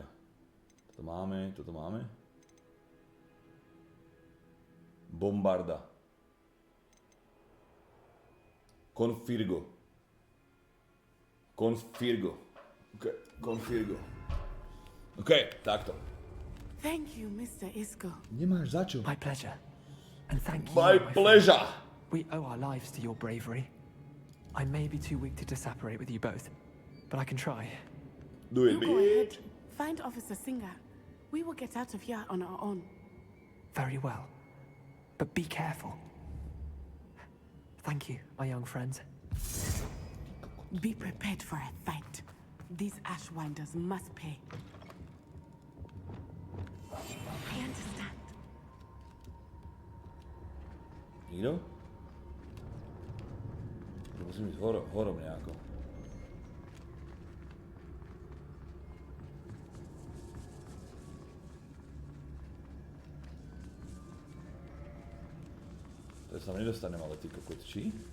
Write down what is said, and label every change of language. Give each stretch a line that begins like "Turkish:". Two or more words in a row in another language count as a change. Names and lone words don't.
Slovak: Toto máme, toto máme. Bombarda. Confirgo. OK, takto.
English: Thank you, Mr. Isco.
Slovak: Nemáš za čo.
English: My pleasure. And thank you. My pleasure. We owe our lives to your bravery. I may be too weak to disapparate with you both, but I can try. Do it, you go ahead. Find Officer Singer. We will get out of here on our own. Very well. But be careful. Thank you, my young friends. Be prepared for a fight. These Ashwinders must pay. I understand.
Slovak: Nikto? Musím ísť horom nejako. To sa nedostanem, ale ty kokot, či?